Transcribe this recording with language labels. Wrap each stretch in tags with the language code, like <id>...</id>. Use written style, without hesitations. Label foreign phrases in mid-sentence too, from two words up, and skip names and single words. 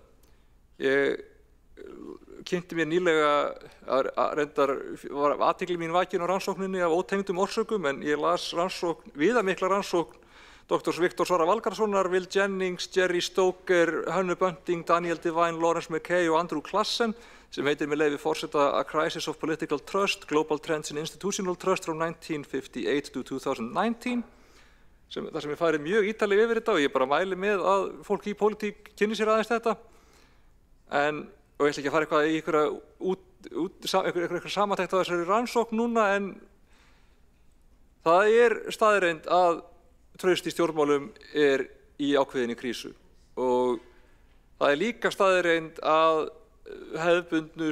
<is>Ég kynnti mér nýlega reyndar var athygli mín vakin á rannsókninni af ótengdum orsökum en ég las viðamikla rannsókn Dr. Viktor Snorra Valgarðssonar, Will Jennings, Jerry Stoker, Hönnu Bunting, Daniel Devine, Lawrence Mackay og Andrew Klassen sem heitir með leyfi forseta A Crisis of Political Trust, Global Trends in Institutional Trust from 1958 to 2019 þar sem ég farið mjög ítarlega yfir þetta og ég bara mæli með að fólk í pólitík kynni sér aðeins þetta og ég ætla ekki að fara eitthvað í einhverja samantekt á þessari rannsókn núna en það staðreynd að traust í stjórnmálum í ákveðinni krísu og það líka staðreynd að hefðbundnu</is>